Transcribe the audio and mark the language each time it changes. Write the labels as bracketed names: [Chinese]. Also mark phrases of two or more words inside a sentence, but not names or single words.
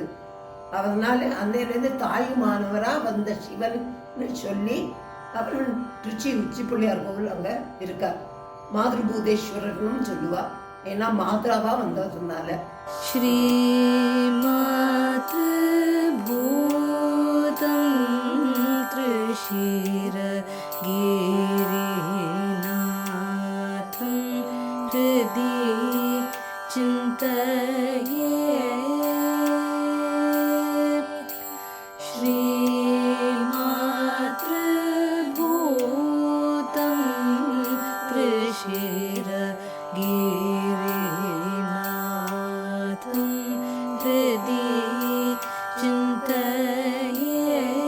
[Tamil] அதனால அன்னையிலேருந்து தாயுமானவரா வந்த சிவன் சொல்லி அவள் திருச்சி உச்சி பிள்ளையார் கோவில் அங்கே இருக்கார். மாதృபூதேஸ்வரர்னு சொல்லுவா, ஏன்னா மாதாவா வந்ததுனால. [Sanskrit] श्री मातृभूतं त्रिशिर गिरिनाथं हृदि चिन्तये श्रीमातृभूतं त्रिशिर गिरिनाथं हृदि चिन्तये